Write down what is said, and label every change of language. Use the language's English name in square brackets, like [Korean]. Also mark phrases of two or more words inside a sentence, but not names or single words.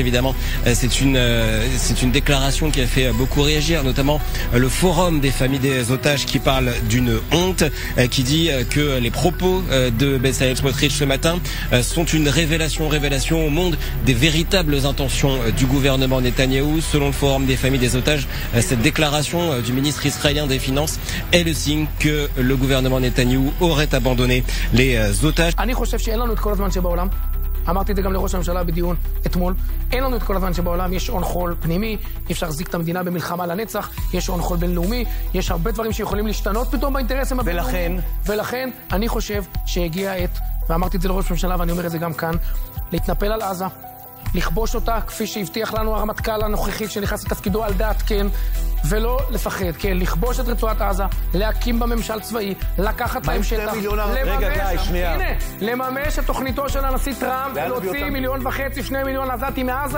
[French] Évidemment, c'est une déclaration qui a fait beaucoup réagir, notamment le forum des familles des otages qui parle d'une honte, qui dit que les propos de Bezalel Smotrich ce matin sont une révélation au monde des véritables intentions du gouvernement Netanyahou. Selon le forum des familles des otages, cette déclaration du ministre israélien des Finances est le signe que le gouvernement Netanyahou aurait abandonné les otages. [Hebrew] אמרתי את זה גם לראש הממשלה בדיון אתמול. אין לנו את כל הזמן שבעולם, יש שעון חול פנימי, אי אפשר להחזיק את המדינה במלחמה לנצח, יש שעון חול בינלאומי, יש הרבה דברים שיכולים להשתנות פתאום באינטרסים הבינלאומיים. ולכן אני חושב שהגיע העת, ואמרתי את זה לראש הממשלה ואני אומר את זה גם כאן, להתנפל על עזה, לכבוש אותה כפי שהבטיח לנו הרמטכ"ל הנוכחי שנכנס לתפקידו על דעת כן, ולא לפחד, כן, לכבוש את רצועת עזה, להקים בממשל צבאי, לקחת להם שטח, לממש את תוכניתו של הנשיא טראמפ, להוציא 1.5 מיליון, 2 מיליון עזתים מעזה.